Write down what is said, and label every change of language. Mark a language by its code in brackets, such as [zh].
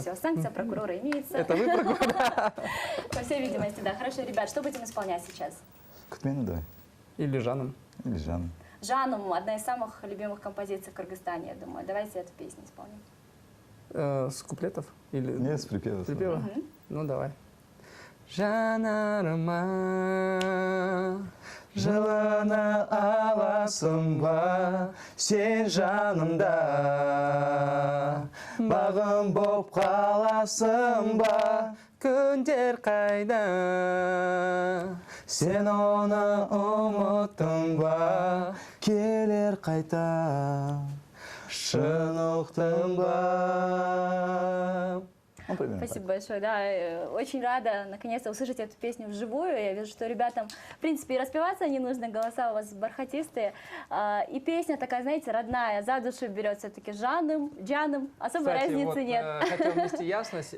[ru] Все, санкция прокурора имеется. Это вы прокурор? По всей видимости, да. Хорошо, ребят, что будем исполнять сейчас? Кутмену давай. Или Жаном. Или Жанну. Жаном, одна из самых любимых композиций в Кыргызстане, я думаю. Давайте эту песню исполним. С куплетов? Или Нет, с припева. припева? Ну, давай. [kk] Жанарыма, жылына аласың ба, сен жанымда, бағым боп қаласың ба, күндер қайда, сен оны ұмыттың ба, келер қайта, шын ұқтың ба. [ru] Ну, примерно Спасибо большое, да, очень рада наконец-то услышать эту песню вживую. Я вижу, что ребятам, в принципе, и распеваться не нужно, голоса у вас бархатистые. И песня такая, знаете, родная, за душу берет все-таки Жаном, особой Кстати, разницы вот, нет. хотел внести ясность.